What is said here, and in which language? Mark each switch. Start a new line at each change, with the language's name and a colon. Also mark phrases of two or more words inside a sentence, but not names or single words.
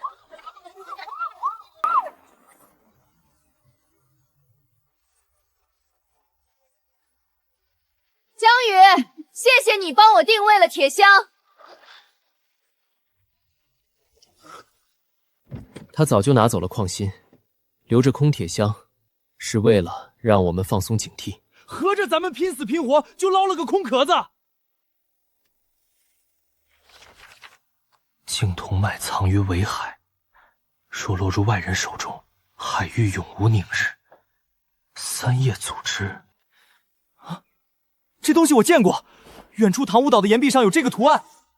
Chinese: 江宇，谢謝你幫我定位了鐵箱。他早就拿走了礦芯，留着空鐵箱，是為了讓我們放鬆警惕。合着咱們拼死拼活就撈了個空殼子。青銅脈藏於尾海，若落入外人手中，海域永無寧日。三葉組織。這東西我見過，遠處唐武島的岩壁上有這個圖案。